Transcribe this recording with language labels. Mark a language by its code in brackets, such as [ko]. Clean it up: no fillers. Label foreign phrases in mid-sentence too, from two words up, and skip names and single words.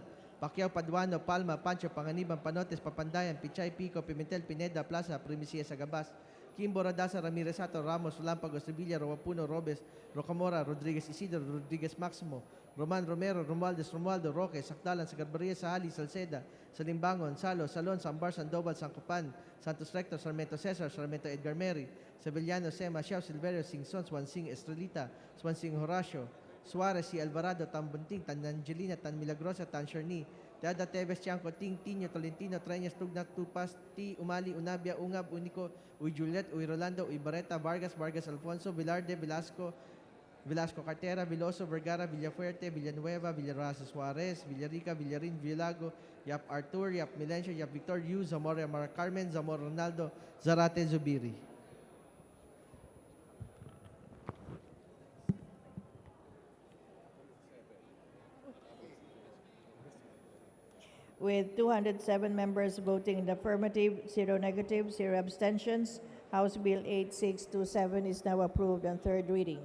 [en] Pacquiao Paduano, Palma, Pancho, Panganiban, Panotes, Papandayan, Pichay, Pico, Pimentel, Pineda, Plaza, Primicia, Sagabas, Kimbo, Radasa, Ramirez Sato, Ramos, Lampagos, Revilla, Roapuno, Robes, Rocamora, Rodriguez Isidro, Rodriguez Maximo, Roman Romero, Romualdez, Romualdo, Roque, Sakdalan, Sagarbaria, Sahali, Salceda, Salimbangon, Salo, Salon, Sambar, Sandoval, Sancopan, Santos Recto, Sarmiento Cesar, Sarmiento Edgar Mary, Sevillano, Sema, Xiao, Silverio, Singson, Swansing, Estrelita, Swansing Horacio, Suarez, si Alvarado, Tan Bunting, Tan Angelina, Tan Milagrosa, Tan Sherni, Dada Teves, Tiangco, Ting, Tino, Tolentino, Treñas, Tugnac, Tupas, T, Umali, Unabia, Ungab, Unico, Uy Juliet, Uy Rolando, Uy Barreta, Vargas, Vargas Alfonso, Velarde, Velasco, Velasco Cartera, Veloso, Vergara, Villafuerte, Villanueva, Villarraza, Suarez, Villarica, Villarin, Villago, Yap Artur, Yap Milencio, Yap Victor, Yu, Zamora Mara Carmen, Zamora Ronaldo, Zarate Zubiri. With 207 members voting in the affirmative, 0 negative, 0 abstentions, House Bill 8627 is now approved on third reading.